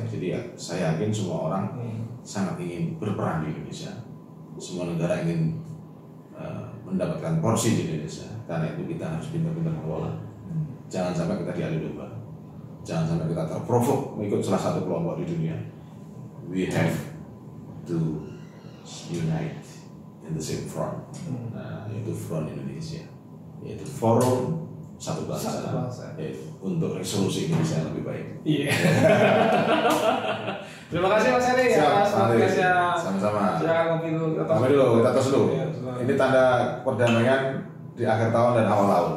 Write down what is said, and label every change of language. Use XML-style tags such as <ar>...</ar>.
<id>Jadi ya, saya yakin semua orang sangat ingin berperan di Indonesia. Semua negara ingin mendapatkan porsi di Indonesia. Karena itu kita harus pintar-pintar mengelola. Jangan sampai kita diadu domba. Jangan sampai kita terprovok mengikut salah satu kelompok di dunia.</id> <en>We have to unite in the same front.</en> <id>Nah, yaitu front Indonesia, yaitu forum satu bangsa. Untuk resolusi Indonesia yang lebih baik. Iya. Terima kasih Mas Heri atas podcastnya. Sama-sama. Silakan ngopi dulu. Kita tos dulu. Ini tanda perdamaian di akhir tahun dan awal tahun.</id>